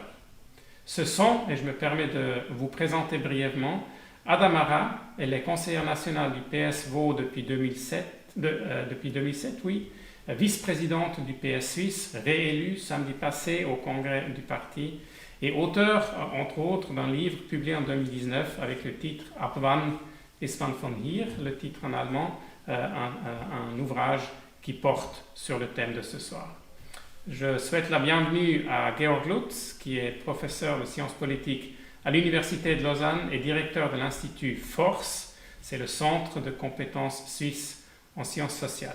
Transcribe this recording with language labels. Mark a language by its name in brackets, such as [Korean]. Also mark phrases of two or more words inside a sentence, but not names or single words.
[French] Ce sont, et je me permets de vous présenter brièvement, Adamara, elle est conseillère nationale du PS Vaud depuis 2007, oui, vice-présidente du PS Suisse, réélue samedi passé au congrès du parti, et auteur, entre autres, d'un livre publié en 2019 avec le titre Ab wann ist man von hier, le titre en allemand, un ouvrage qui porte sur le thème de ce soir. Je souhaite la bienvenue à Georg Lutz, qui est professeur de sciences politiques à l'Université de Lausanne et directeur de l'Institut FORCE, c'est le Centre de compétences suisse en sciences sociales.